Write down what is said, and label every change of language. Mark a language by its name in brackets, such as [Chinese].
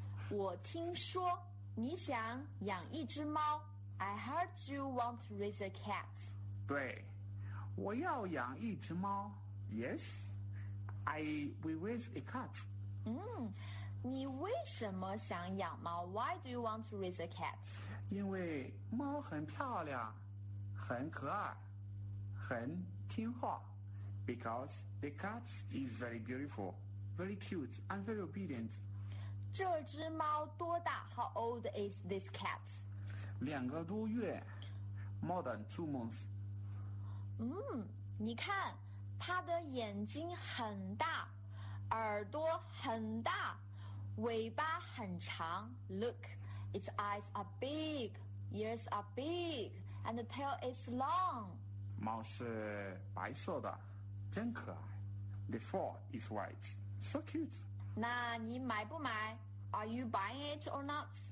[Chinese] 我听说你想养一只猫. [English] I heard you want to raise a cat. [Chinese] 对,我要养一只猫. [English] Yes, I will raise a cat. [Chinese] 你为什么想养猫? [English] Why do you want to raise a cat? [Chinese] 因为猫很漂亮, 很可爱, 很听话. [English] Because the cat is very beautiful, very cute, and very obedient. [Chinese] 这只猫多大? [English] How old is this cat? [Chinese] 2个多月, [English] more than 2 months. [Chinese] 你看, 它的眼睛很大, 耳朵很大, 尾巴很长. [English] Look, its eyes are big, ears are big, and the tail is long. [Chinese] 猫是白色的, 真可爱, [English] The fur is white. So cute. [Chinese] 那你买不买? [English] Are you buying it or not?